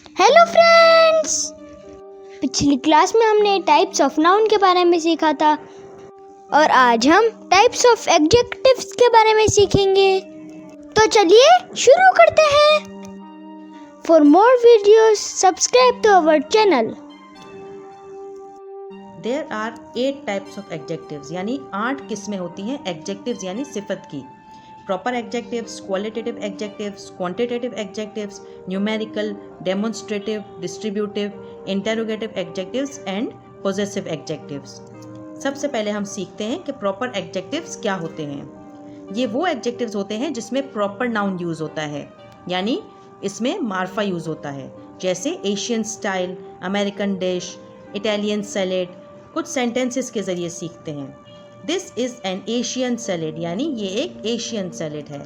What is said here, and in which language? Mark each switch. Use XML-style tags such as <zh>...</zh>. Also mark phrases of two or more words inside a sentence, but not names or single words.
<en>hello friends,</en> <hi>पिछली क्लास में हमने</hi> <en>types of noun</en> <hi>के बारे में सीखा था और आज हम</hi> <en>types of adjectives</en> <hi>के बारे में सीखेंगे। तो चलिए शुरू करते हैं।</hi> <en>for more videos subscribe to our channel. There are 8 types of adjectives</en> <hi>यानी 8 किस्में होती हैं adjectives यानी सिफत की।</hi> <en>Proper adjectives, qualitative adjectives, quantitative adjectives, numerical, demonstrative, distributive, interrogative adjectives and possessive adjectives।</en> <hi>सबसे पहले हम सीखते हैं कि</hi> <en>proper adjectives</en> <hi>क्या होते हैं। ये वो adjectives होते हैं जिसमें</hi> <en>proper noun</en> <hi>यूज़ होता है, यानी इसमें मार्फा यूज़ होता है, जैसे</hi> <en>Asian style, American dish, Italian salad।</en> <hi>कुछ सेंटेंसेस के ज़रिए सीखते हैं।</hi> <en>this is an Asian salad</en> <hi>यानी ये एक</hi> <en>Asian salad</en> <hi>है।</hi>